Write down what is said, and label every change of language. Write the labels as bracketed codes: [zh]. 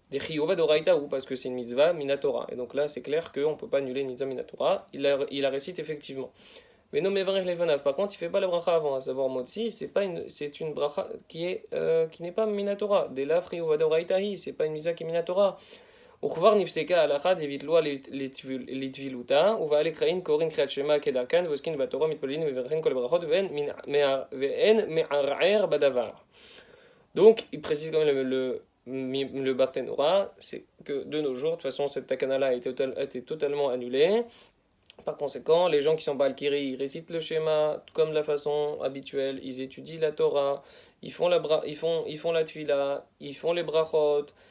[fr] Des chiyuva d'oraita, ou parce que c'est une mitzvah minatora. Et donc là c'est clair qu'on ne peut pas annuler une mitzvah minatora, il la récite effectivement. Mais non, mais vrech levanav, par contre il fait pas la bracha avant, à savoir motzi, c'est une bracha qui n'est pas minatora. Des la chiyuva d'oraitahi, c'est pas une mitzvah qui est minatora. [he] וכבר נפסקה ההלכה דביטלוה לטבילותה, ובעלי קראין קוראים קריאת שמע כדרכן, ועוסקים בתורה מתפללים ומברכים כל הברכות, ואין מערער בדבר. [fr] Donc, il précise quand même le Barthénora, c'est que de nos jours, de toute façon, cette takana-là a été totalement annulée. Par conséquent, les gens qui sont Balkiri, ils récitent le schéma comme de la façon habituelle, ils étudient la Torah, ils font la tvila, ils font les brachot.